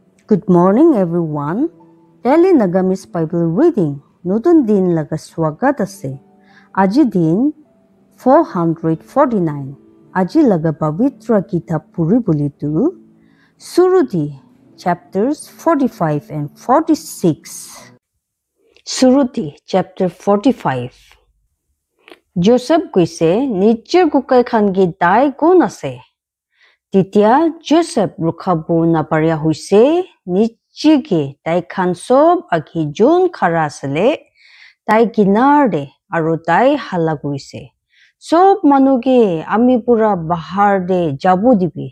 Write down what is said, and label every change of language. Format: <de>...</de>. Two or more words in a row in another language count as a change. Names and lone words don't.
<en>Good morning everyone. Daily Nagamis Bible reading.</en> <nag>Nutun din laga swagat ase. Aji din 449. Aji laga Pavitra Kitab puri bulitu.</nag> <en>Suruti chapters 45 and 46.</en> <nag>Suruti chapter 45. Joseph kuise nijir kukai khangi dai gun ase. Titia Joseph rukhabu naparia huise nichige tai khan sob agi jun khara asale tai kinarde aru tai hala kurise. Sob manuge ami pura bahar de jabu dibi.</nag>